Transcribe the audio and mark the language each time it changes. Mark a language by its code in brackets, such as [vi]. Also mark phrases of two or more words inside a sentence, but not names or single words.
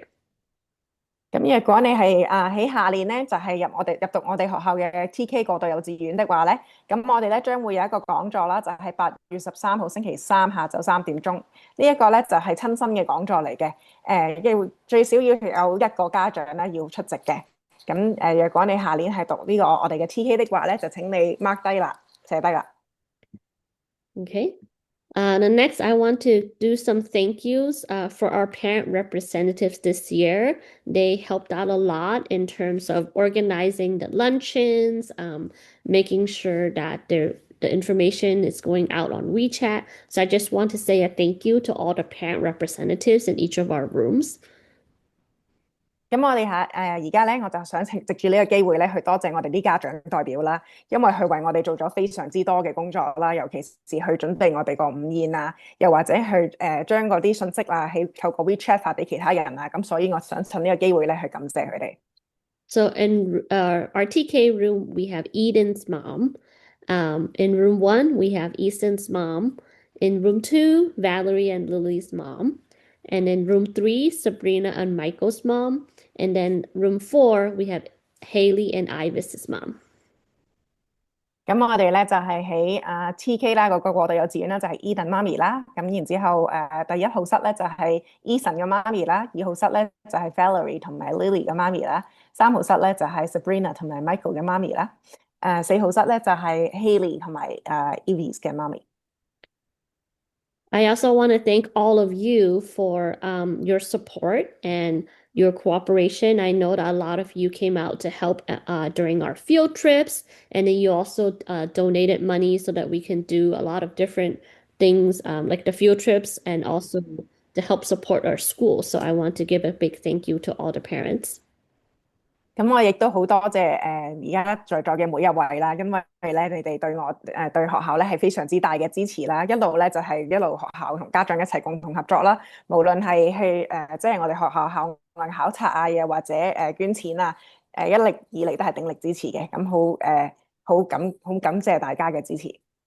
[yue] 咁如果你係喺下年咧，就係入讀我哋學校嘅 TK 過渡幼稚園的話咧，咁我哋咧將會有一個講座啦，就係8月13號星期三下晝3點鐘。呢一個咧就係親身嘅講座嚟嘅，要最少要有一個家長咧要出席嘅。咁若果你下年係讀呢個我哋嘅 TK 的話咧，就請你 mark 低啦，寫低啦。 [en] Okay. The next, I want to do some thank yous for our parent representatives this year. They helped out a lot in terms of organizing the luncheons, making sure that the information is going out on WeChat. So I just want to say a thank you to all the parent representatives in each of our rooms. [yue] 咁我哋而家咧，我就想藉住呢個機會咧，去多謝我哋啲家長代表啦，因為佢為我哋做咗非常之多嘅工作啦，尤其是去準備我哋個午宴啊，又或者去將嗰啲信息透過 WeChat 發俾其他人啊，咁所以我想趁呢個機會咧去感謝佢哋。 [en] So in our TK room, we have Eden's mom. In room 1, we have Easton's mom. In room 2, Valerie and Lily's mom. And in room 3, Sabrina and Michael's mom. And then room 4, we have Haley and Ivis's mom. [yue] 咁我哋咧就係喺TK 啦，嗰個過渡幼稚園咧就係 Eden 媽咪啦，咁然之後第1號室咧就係 Eason 嘅媽咪啦，2號室咧就係 Valerie 同埋 Lily 嘅媽咪啦，3號室咧就係 Sabrina 同埋 Michael 嘅媽咪啦，4號室咧就係 Haley 同埋Evie 嘅媽咪。 [en] I also want to thank all of you for your support and your cooperation. I know that a lot of you came out to help during our field trips, and then you also donated money so that we can do a lot of different things like the field trips and also to help support our school. So I want to give a big thank you to all the parents. [yue] 咁我亦都好多謝而家在座嘅每一位啦，因為咧你哋對我對學校咧係非常之大嘅支持啦，一路咧就係一路學校同家長一齊共同合作啦，無論係去即係我哋學校校外考察啊，又或者捐錢啊，一歷以嚟都係鼎力支持嘅，咁好感謝大家嘅支持。